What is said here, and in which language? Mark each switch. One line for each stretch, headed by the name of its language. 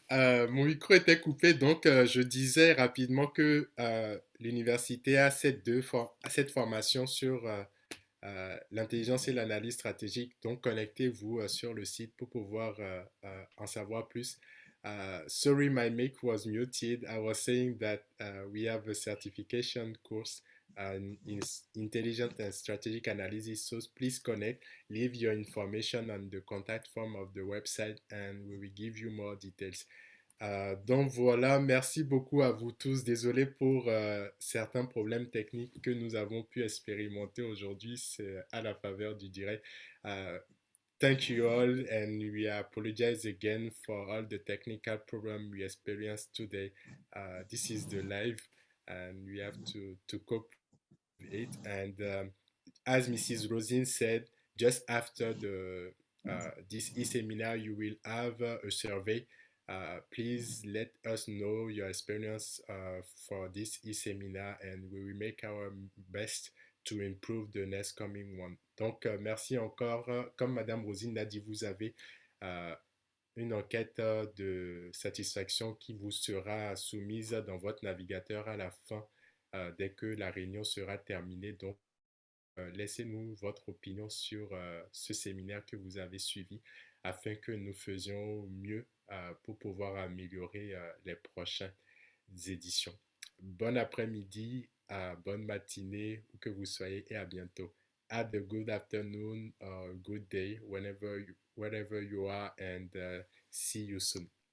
French: Mon micro était coupé, donc je disais rapidement que l'université a cette formation sur l'intelligence et l'analyse stratégique. Donc, connectez-vous sur le site pour pouvoir en savoir plus.
English: Sorry, my mic was muted. I was saying that we have a certification course in intelligent and strategic analysis. So please connect, leave your information on the contact form of the website, and we will give you more details. Donc voilà, merci beaucoup à vous tous. Désolé pour certains problèmes techniques que nous avons pu expérimenter aujourd'hui. C'est à la faveur du direct. Thank you all, and we apologize again for all the technical problem we experienced today. This is the live, and we have to cope with it. And as Mrs. Rosin said, just after this e-seminar, you will have a survey. Please let us know your experience for this e-seminar, and we will make our best to improve the next coming one.
French: Donc, merci encore. Comme Madame Rosine l'a dit, vous avez une enquête de satisfaction qui vous sera soumise dans votre navigateur à la fin dès que la réunion sera terminée. Donc, laissez-nous votre opinion sur ce séminaire que vous avez suivi afin que nous faisions mieux pour pouvoir améliorer les prochaines éditions. Bon après-midi, bonne matinée, où que vous soyez et à bientôt.
English: Have a good afternoon or good day wherever you are and see you soon.